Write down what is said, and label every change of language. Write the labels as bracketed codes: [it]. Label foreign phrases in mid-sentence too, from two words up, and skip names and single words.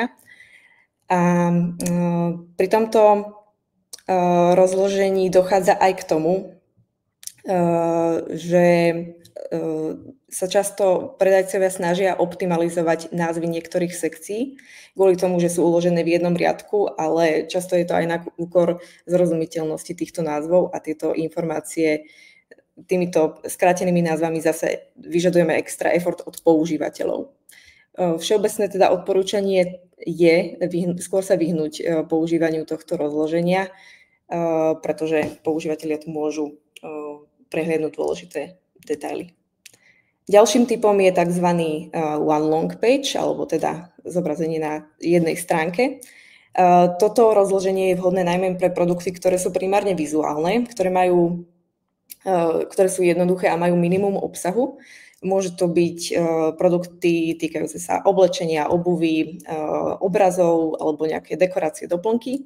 [sk] A pri tomto rozložení dochádza aj k tomu, že sa často predajcovia snažia optimalizovať názvy niektorých sekcií, kvôli tomu, že sú uložené v jednom riadku, ale často je to aj na úkor zrozumiteľnosti týchto názvov a tieto informácie týmito skrátenými názvami zase vyžadujeme [en] extra effort [sk] od používateľov. Všeobecné teda odporúčanie je skôr sa vyhnúť používaniu tohto rozloženia, pretože používatelia tu môžu prehliadnúť dôležité detaily. Ďalším typom je tzv. [en] One long page, [sk] alebo teda zobrazenie na jednej stránke. Toto rozloženie je vhodné najmä pre produkty, ktoré sú primárne vizuálne, ktoré sú jednoduché a majú minimum obsahu. Môžu to byť produkty týkajúce sa oblečenia, obuvy, obrazov alebo nejaké dekorácie, doplnky.